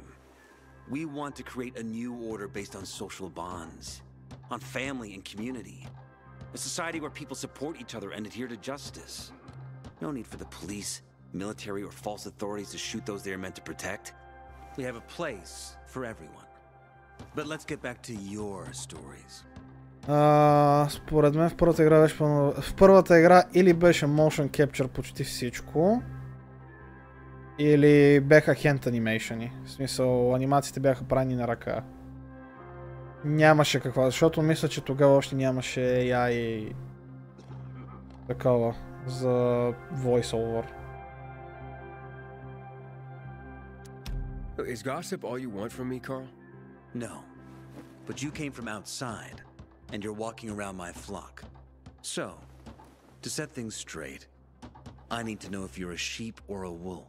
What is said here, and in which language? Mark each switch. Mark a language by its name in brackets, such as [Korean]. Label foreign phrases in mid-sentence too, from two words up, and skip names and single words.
[English] We want to create a new order based on social bonds, on family and community. A society where people support each other and adhere to justice. No need for the police, military, or false authorities to shoot those they are meant to protect. We have a place for everyone. But let's get back to your stories. [Bulgarian] Според мен в първата игра или беше [English] motion capture [Bulgarian] почти всичко, или бяха [English] hand animation. [Bulgarian] В смисъл, анимациите бяха правени на ръка. Нямаше какво, защото мисля, че тогава още нямаше AI такова за voiceover. [English] Is gossip all you want from me, Carl? No. But you came from outside, and you're walking around my flock. So, to set things straight, I need to know if you're a sheep or a wolf.